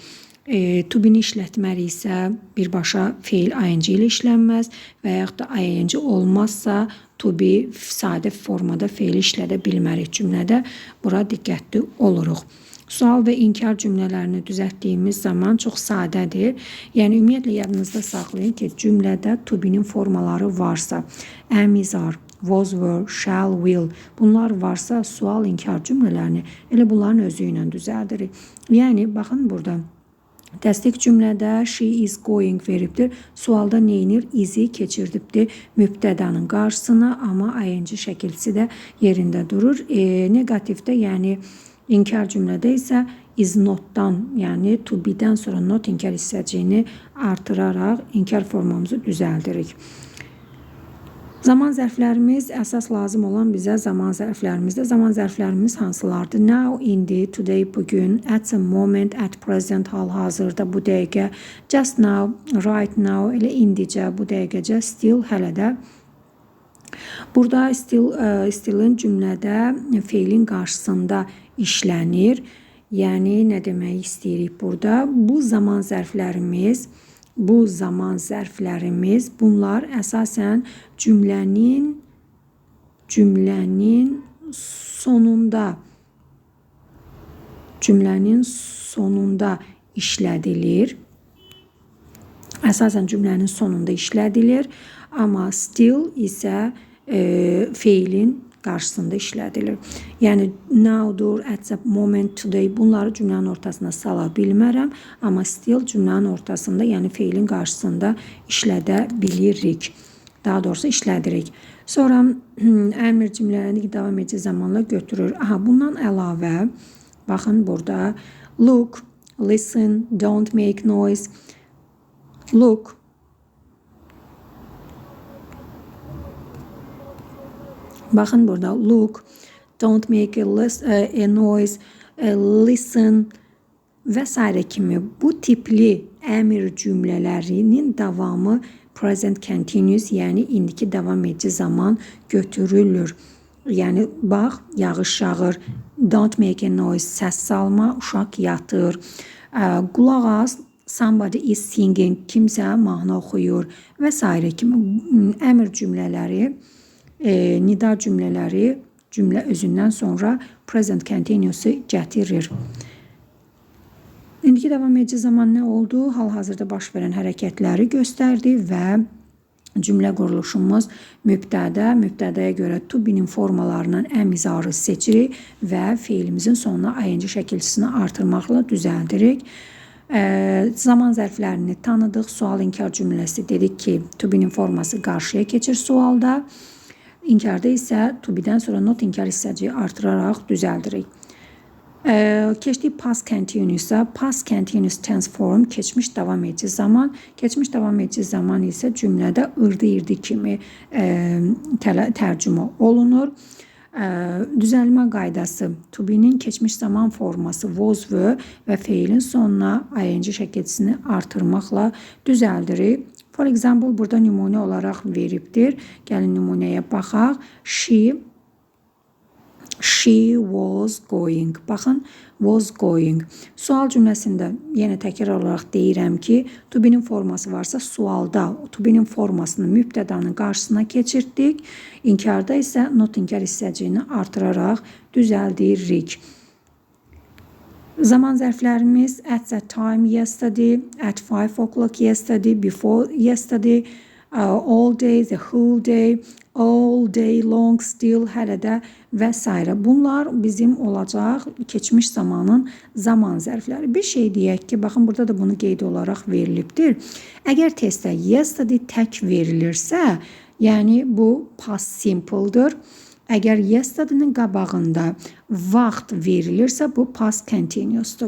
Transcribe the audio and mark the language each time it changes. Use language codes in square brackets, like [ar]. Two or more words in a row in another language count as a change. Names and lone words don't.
[en] To be-ni [az] işlətməli isə birbaşa feil ing ilə işlənməz və yaxud da ing olmazsa to be sadə formada feil işlədə bilmərik cümlədə. Bura diqqətli oluruq. Sual və inkar cümlələrini düzəltdiyimiz zaman çox sadədir. Yəni ümumiyyətlə yadınızda saxlayın ki, cümlədə [en] to be-nin [az] formaları varsa, [en] am, is, are, was, were, shall, will, [az] bunlar varsa sual inkar cümlələrini elə bunların özü ilə düzəldirik. Yəni baxın burada təsdiq cümlədə [en] she is going [az] veribdir. Sualda neynir? Is-i keçirdibdir mübtədanın qarşısına, amma ing şəkilçisi də yerində durur. Negativdə, yəni inkar cümlədə isə [en] is not-dan, [az] yəni [en] to be-dən [az] sonra not inkar hissəciyini artıraraq inkar formamızı düzəldirik. Zaman zərflərimiz əsas lazım olan bizə zaman zərflərimizdə. Zaman zərflərimiz hansılardır? [en] Now, indi, today, bugün, at the moment, at present, [az] hal-hazırda, bu dəqiqə, [en] just now, right now, [az] elə indicə, bu dəqiqəcə, still, hələ də. Burada stillin cümlədə feilin qarşısında işlənir. Yəni, nə demək istəyirik burada? Bu zaman zərflərimiz, bunlar əsasən cümlənin sonunda işlədilir. Əsasən cümlənin sonunda işlədilir, amma still isə feilin qarşısında işlədilir. Yəni now'dur, [en] at the moment, today, [az] bunları cümlənin ortasına sala bilmərəm, amma still cümlənin ortasında, yəni feilin qarşısında işlədə bilirik. Daha doğrusu işlədirik. Sonra əmr cümlələrini davam edici zamanla götürür. Bundan əlavə, baxın burada [en] look, listen, don't make noise. [az] Look, baxın burada [en] look, don't make a noise, listen [az] və s. kimi bu tipli əmr cümlələrinin davamı [en] present continuous, [az] yəni indiki davam edici zaman götürülür. Yəni bax, yağış yağır, [en] don't make a noise, [az] səs salma, uşaq yatır. Qulaq as, [en] somebody is singing, [az] kimsə mahnı oxuyur və s. kimi əmr cümlələri, nida cümlələri cümlə özündən sonra [en] present continuous'u [az] gətirir. İndiki davam edici zaman nə oldu? Hal-hazırda baş verən hərəkətləri göstərdi və cümlə quruluşumuz mübtədaya görə [en] to be-nin [az] formalarından [en] am, is, are [az] seçirik və feilimizin sonuna ing şəkilçisini artırmaqla düzəldirik. Zaman zərflərini tanıdıq. Sual inkar cümləsi dedik ki, [en] to be-nin [az] forması qarşıya keçir sualda. İnkarda isə [en] to be-dən [az] sonra not inkar hissəciyi artıraraq düzəldirik. Keçdik [en] past continuous-a. Past continuous tense form [az] keçmiş davam edici zaman. Keçmiş davam edici zaman isə cümlədə ırdı-irdi kimi tərcümə olunur. düzəlmə qaydası [en] to be'nin [az] keçmiş zaman forması [en] was were [az] və feilin sonuna ing şəkilçisini artırmaqla düzəldirik. [en] For example, [az] burada nümunə olaraq veribdir. Gəlin nümunəyə baxaq. [en] She was going. [az] Baxın, [en] was going. [az] Sual cümləsində yenə təkrar olaraq deyirəm ki, [en] to be'nin [az] forması varsa sualda [en] to be'nin [az] formasını mübtədanın qarşısına keçirdik. İnkarda isə not inkar hissəciyini artıraraq düzəldirik. Zaman zərflərimiz [en] at that time yesterday, at 5 o'clock yesterday, before yesterday, all day, the whole day, all day long, still, [az] hələ də və s. Bunlar bizim olacaq keçmiş zamanın zaman zərfləri. Bir şey deyək ki, baxın burada da bunu qeyd olaraq verilibdir. Əgər testdə yesterday tək verilirsə, yəni bu [en] past simple'dır. [az] Əgər yesterday'nin qabağında vaxt verilirsə, bu [en] past continuous'dur.